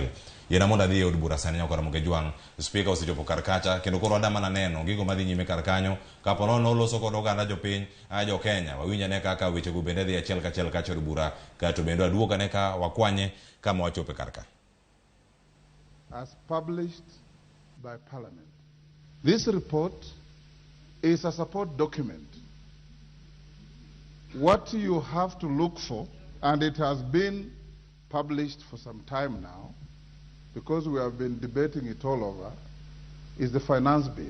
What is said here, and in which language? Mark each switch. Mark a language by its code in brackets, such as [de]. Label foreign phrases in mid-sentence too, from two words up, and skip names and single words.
[luo] Yena mondo adhi e od bura sani nyakora Ramogi jwang speaker osechopo kar kacha kendo koro adama na neno gigo madhi nyime kar kanyo kapo no loso kod oganda jopiny jo Kenya wawinja ne kaka weche go bende dhi achiel kachiel kacha od bura kato bende aduoga ne ka wakwanye kama wachope kar ka. [en] As published by Parliament, This report is a support document. What you have to look for, and it has been published for some time now, because we have been debating it all over, is the finance bill.